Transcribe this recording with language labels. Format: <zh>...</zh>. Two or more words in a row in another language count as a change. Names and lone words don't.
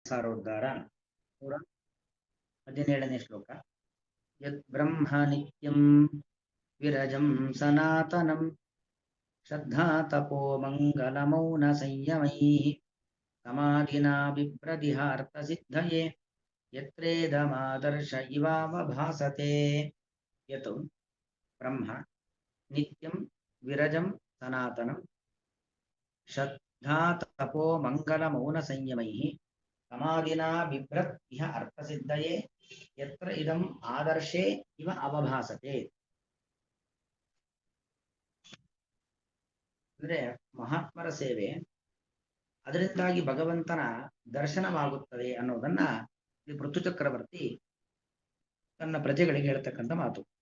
<kn>ಸಾರೋದ್ಧಾರ 117ನೇ ಶ್ಲೋಕ.</kn> <sa>ಯದ್ ಬ್ರಹ್ಮ ನಿತ್ಯಂ ವಿರಜಂ ಸನಾತನಂ ಶ್ರದ್ಧಾ ತಪೋ ಮಂಗಲ ಮೌನ ಸಂಯಮೈಃ ಸಮಾಧಿನಾ ಬಿಭ್ರದಿಹಾರ್ಥ ಸಿದ್ಧಯೇ ಯತ್ರೇದಮಾದರ್ಶ ಇವಾವಭಾಸತೆ. ಯತ್ ಬ್ರಹ್ಮ ನಿತ್ಯಂ ವಿರಜಂ ಸನಾತನಂ ಶ್ರದ್ಧಾ ತಪೋ ಮಂಗಲ ಮೌನ ಸಂಯಮೈಃ ಸಮಾಧಿನಾ ಬಿಭ್ರತ್ ಇಹ ಅರ್ಥಸಿದ್ಧಯೇ ಯತ್ರ ಇದಂ ಆದರ್ಶೇ ಇವ ಅವಭಾಸತೆ.</sa> <kn>ಅಂದ್ರೆ ಮಹಾತ್ಮರ ಸೇವೆ, ಅದರಿಂದಾಗಿ ಭಗವಂತನ ದರ್ಶನವಾಗುತ್ತದೆ ಅನ್ನೋದನ್ನ ಈ ಪೃಥು ಚಕ್ರವರ್ತಿ ತನ್ನ ಪ್ರಜೆಗಳಿಗೆ ಹೇಳ್ತಕ್ಕಂಥ ಮಾತು.</kn>